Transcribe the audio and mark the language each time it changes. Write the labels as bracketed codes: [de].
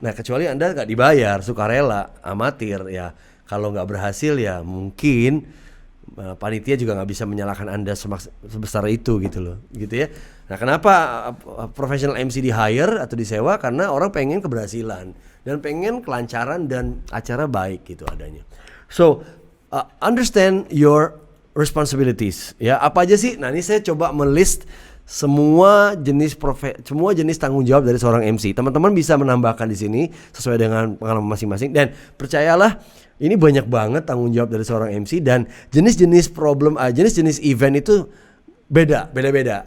[id] Nah, kecuali Anda nggak dibayar, sukarela, amatir, ya kalau nggak berhasil ya mungkin panitia juga nggak bisa menyalahkan Anda sebesar itu gitu loh, gitu ya. Nah, kenapa professional MC di hire atau disewa? Karena orang pengen keberhasilan dan pengen kelancaran dan acara baik gitu adanya. [en] So, understand your responsibilities. [id] Ya, apa aja sih? Nah, ini saya coba melist semua jenis tanggung jawab dari seorang MC. Teman-teman bisa menambahkan di sini sesuai dengan pengalaman masing-masing, dan percayalah ini banyak banget tanggung jawab dari seorang MC, dan jenis-jenis event itu beda-beda.